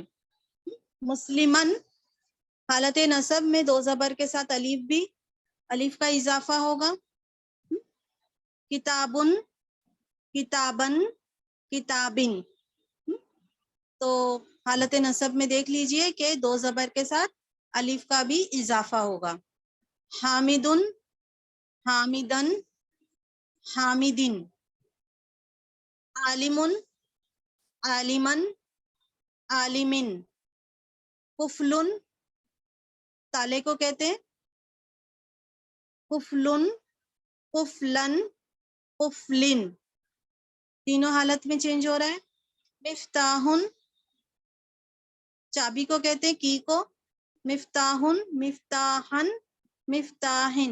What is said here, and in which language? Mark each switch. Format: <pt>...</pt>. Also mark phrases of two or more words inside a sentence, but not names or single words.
<ur>مسلمن حالت نصب میں دو زبر کے ساتھ الف بھی، الف کا اضافہ ہوگا.</ur> <ar>کتابن، کتابن، کتابن.</ar> <ur>تو حالت نصب میں دیکھ لیجئے کہ دو زبر کے ساتھ الف کا بھی اضافہ ہوگا.</ur> <ar>حامدن، حامدن، حامدن. عالمن، عالمن، عالمن. قفلن،</ar> <ur>تالے کو کہتے ہیں</ur> <ar>قفلن، قفلن، قفلن.</ar> <ur>تینوں حالت میں چینج ہو رہا ہے. مفتاحن، چابی کو کہتے ہیں کی کو.</ur> <ar>مفتاحن، مفتاحن، مفتاحن.</ar>